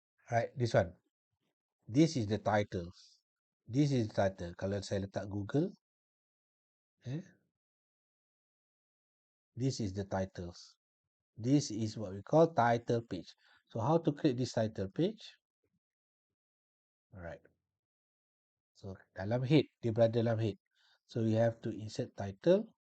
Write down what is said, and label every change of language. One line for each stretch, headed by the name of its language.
English: Right, this one. This is the title. This is the title.
Malay: Kalau saya letak Google,
English: this is the titles. This is what we call title page. So how to create this title page? Alright.
Malay: So dalam head, dia berada dalam head.
English: So we have to insert title.